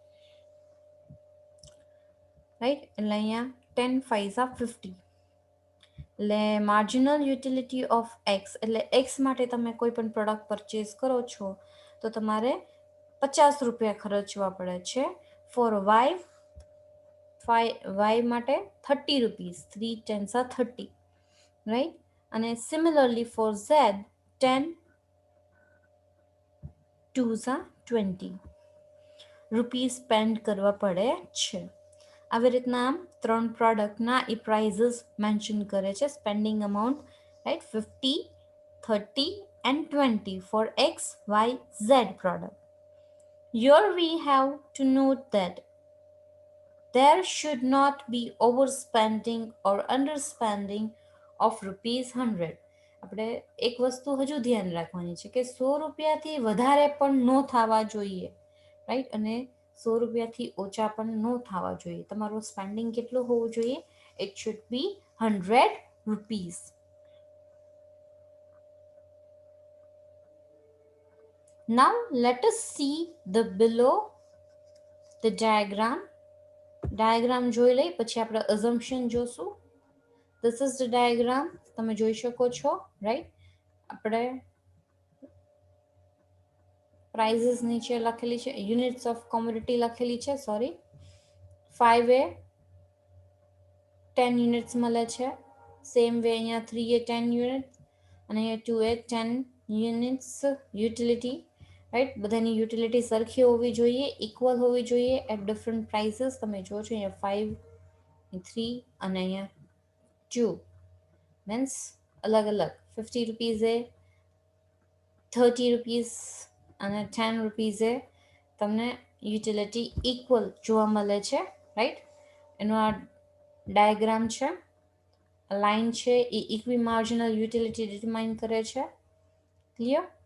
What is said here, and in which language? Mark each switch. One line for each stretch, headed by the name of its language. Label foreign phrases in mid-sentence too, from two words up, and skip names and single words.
Gujarati: રાઈટ એટલે અહીંયા 10 5 50 એટલે
English: marginal utility of X
Gujarati: એટલે એક્સ માટે તમે કોઈ પણ
English: product purchase
Gujarati: કરો છો તો તમારે ₹50 ખર્ચવા પડે છે
English: for Y
Gujarati: માટે ₹30 3 10 30 રાઈટ અને
English: similarly for Z
Gujarati: 10 2 20
English: rupees spend
Gujarati: કરવા પડે છે આવી રીતના આમ 3 પ્રોડક્ટના એ
English: prices mention
Gujarati: કરે છે
English: spending amount right
Gujarati: 50 30
English: and 20 for X, Y, Z product. Here we have to note that there should not be overspending or underspending of ₹100.
Gujarati: આપણે એક વસ્તુ હજુ ધ્યાન રાખવાની છે કે ₹100થી વધારે પણ ન થવા જોઈએ રાઈટ અને ₹100થી ઓછા પણ ન થવા જોઈએ તમારું સ્પેન્ડિંગ કેટલું હોવું જોઈએ
English: it should be
Gujarati: ₹100.
English: Now let us see the below the diagram.
Gujarati: Diagram જોઈ લઈ પછી આપણે assumption જોશું.
English: This is the diagram.
Gujarati: તમે જોઈ શકો છો રાઈટ આપણે prices નીચે લખેલી છે
English: units of commodity
Gujarati: લખેલી છે સોરી 5A 10 units મળે છે
English: same way
Gujarati: અહીંયા 3A 10 units અને અહીંયા 2A 10
English: units utility
Gujarati: રાઈટ બધાની યુટિલિટી સરખી હોવી જોઈએ ઇક્વલ હોવી જોઈએ
English: at different prices
Gujarati: તમે જો છો અહીંયા 5 3 અને અહીંયા 2 મીન્સ અલગ અલગ ₹50 ₹30 અને ₹10 તમને યુટિલિટી ઇક્વલ જોવા મળે છે રાઈટ એનો આ ડાયાગ્રામ છે લાઇન છે એ
English: equi marginal utility determine
Gujarati: કરે છે ક્લિયર